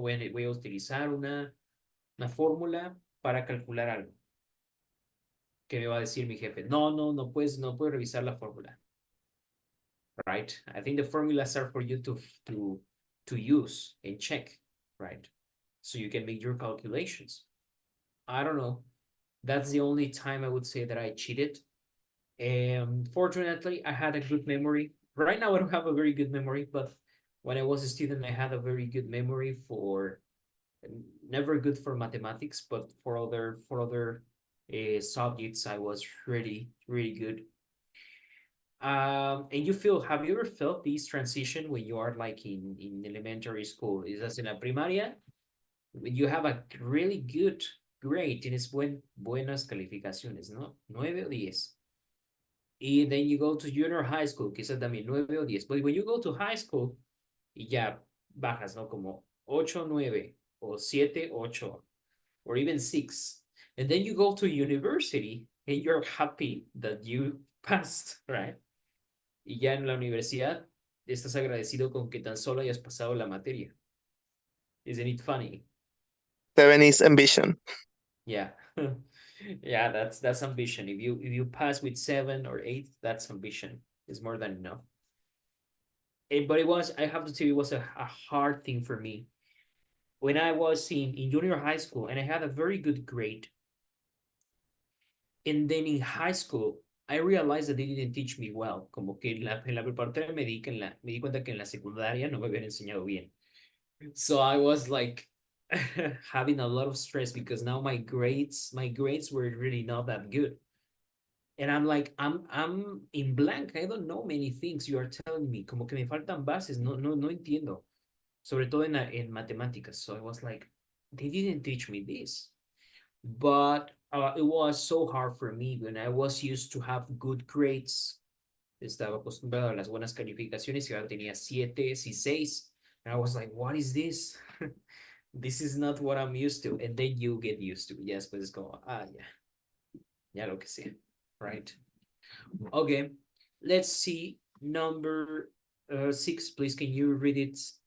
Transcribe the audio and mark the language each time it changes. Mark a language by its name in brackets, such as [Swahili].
[Spanish] Voy a utilizar una fórmula para calcular algo. ¿Qué me va a decir mi jefe? No puedes revisar la fórmula. [English] right? I think the formulas are for you to use and check, right? So you can make your calculations. I don't know. That's the only time I would say that I cheated. And fortunately, I had a good memory. Right now, I don't have a very good memory, but when I was a student, I had a very good memory for never good for mathematics, but for other subjects, I was really good. And have you ever felt this transition when you are like in elementary school? Is as in [Spanish] la primaria, [English] when you have a really good grade, [Spanish] tienes buenas calificaciones, ¿no? 9 o 10. Y [English] then you go to junior high school, [Spanish] quizás también 9 o 10. [English] But when you go to high school, [Spanish] y ya bajas, ¿no? Como 8 o 9, o 7 o 8, [English] or even 6. And then you go to university and you're happy that you passed, right? [Spanish] Y ya en la universidad estás agradecido con que tan solo hayas pasado la materia. [English] Isn't it funny? 7 is ambition. Yeah. Yeah, that's ambition. If you pass with 7 or 8, that's ambition. It's more than enough. But I have to tell you, it was a hard thing for me. When I was in junior high school and I had a very good grade. And then in high school, I realized that they didn't teach me well. [Spanish] Como que en la preparatoria me di cuenta que en la secundaria no me habían enseñado bien. [English] So I was like having a lot of stress because now my grades were really not that good. And I'm like, I'm in blank. I don't know many things you are telling me. [Spanish] Como que me faltan bases. No entiendo. Sobre todo en matemáticas. [English] So I was like, they didn't teach me this. But it was so hard for me when I was used to have good grades. [Spanish] Estaba acostumbrado a las buenas calificaciones y ahora tenía 7 y 6. [English] And I was like, what is this? This is not what I'm used to. And then you get used to it. Yes, [Spanish] pues es como, ya lo que sea, [English] right? Okay, let's see. Number 6, please. Can you read it?